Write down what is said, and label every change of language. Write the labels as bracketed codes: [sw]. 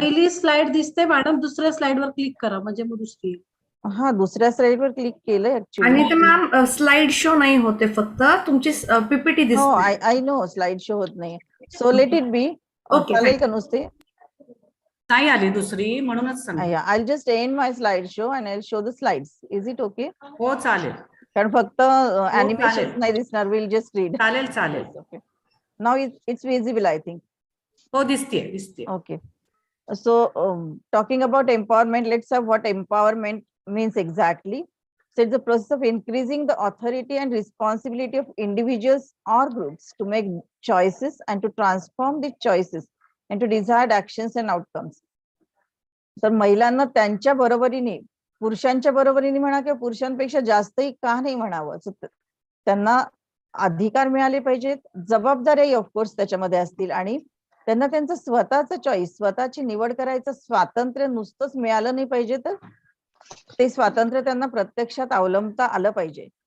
[mr] पहिली स्लाइड दिसते मॅडम, दुसऱ्या स्लाइड वर क्लिक करा म्हणजे मग दुसरी. हा, दुसऱ्या स्लाइड वर क्लिक केलंय आणि [en] Actually. [mr] ते मॅम स्लाइड शो नाही होते, फक्त तुमची पीपीटी हो, दिसते. [en] I know slide show [mr] होत नाही. [en] So let it be. Okay, [mr] चालेल का नुसते? नाही आली दुसरी, म्हणूनच सांग. [en] I just end my slide show and I show the slides. Is it okay? [mr] हो चालेल. कारण फक्त अॅनिमेशन चालेल. नाही दिसणार, [en] Will just read. [mr] चालेल चालेल. [en] Okay, now it's visible I think. [mr] हो, दिसते दिसते. [en] Okay. So, talking about empowerment, let's have what empowerment means exactly. So, it's the process of increasing the authority and responsibility of individuals or groups to make choices and to transform the choices into desired actions and outcomes. [mr] तर महिलांना त्यांच्या बरोबरीने, पुरुषांच्या बरोबरीने म्हणा किंवा पुरुषांपेक्षा जास्तही का नाही म्हणावं, त्यांना अधिकार मिळाले पाहिजेत, जबाबदारी ऑफकोर्स त्याच्यामध्ये असतील, आणि त्यांना त्यांचं स्वतःचं चॉईस, स्वतःची निवड करायचं स्वातंत्र्य नुसतंच मिळालं नाही पाहिजे, तर ते स्वातंत्र्य त्यांना प्रत्यक्षात अवलंबता आलं पाहिजे.